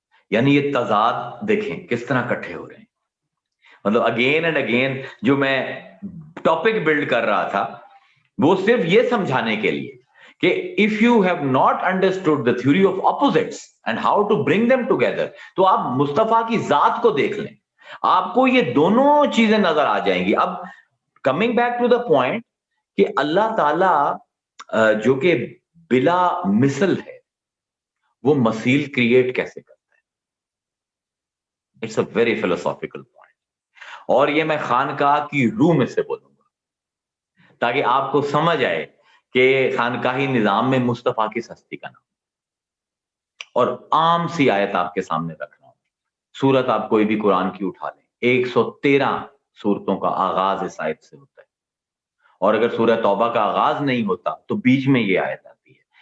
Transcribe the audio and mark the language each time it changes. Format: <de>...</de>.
<ur>یعنی یہ تضاد دیکھیں کس طرح اکٹھے ہو رہے ہیں. مطلب</ur> <en>again and again</en> <ur>جو میں ٹاپک بلڈ کر رہا تھا وہ صرف یہ سمجھانے کے لیے کہ</ur> <en>if you have not understood the theory of opposites and how to bring them together,</en> <ur>تو آپ مصطفیٰ کی ذات کو دیکھ لیں, آپ کو یہ دونوں چیزیں نظر آ جائیں گی. اب</ur> <en>coming back to the point</en> <ur>کہ اللہ تعالی جو کہ بلا مثل ہے وہ مثیل کریٹ کیسے کرتا ہے.</ur> <en>It's a very philosophical point.</en> <ur>اور یہ میں خانقاہ کی روح میں سے بولوں گا تاکہ آپ کو سمجھ آئے کہ خانقاہی نظام میں مصطفیٰ کی ہستی کا نام. اور عام سی آیت آپ کے سامنے رکھ رہا ہوں, سورت آپ کوئی بھی قرآن کی اٹھا لیں, 113 سورتوں کا آغاز اس آیت سے ہوتا ہے, اور اگر سورہ توبہ کا آغاز نہیں ہوتا تو بیچ میں یہ آیت آتی ہے.</ur>